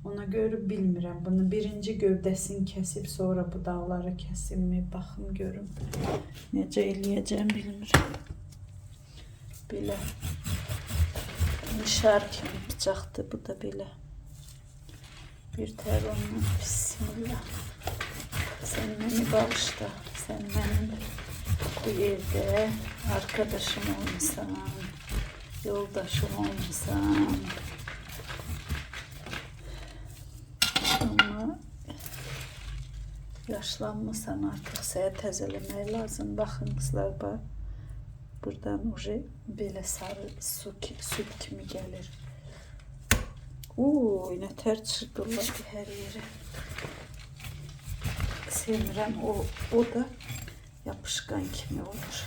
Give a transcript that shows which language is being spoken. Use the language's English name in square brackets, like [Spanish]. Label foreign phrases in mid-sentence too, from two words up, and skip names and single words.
[Azerbaijani] Ona görə bilmirəm. Bunu birinci gövdəsini kəsib sonra budaqları kəsimmi? Baxım görüm. Necə eləyəcəm bilmirəm. Belə mişar kimi bıçaqdır. Bu da belə. Bir tər ondan. [Turkish] Bismillah. Sen beni bağışla. Sen benim bu evde arkadaşım olmuşsan, yoldaşım olmuşsan. [Azerbaijani] Ama yaşlanmışsan artık sənə təzələmək lazım. Baxın qızlar, bax. Buradan uje belə sarı süt kimi gəlir. Uuu, nə tər çırpırlar hər yeri. Sevmirəm, o da yapışqan kimi olur.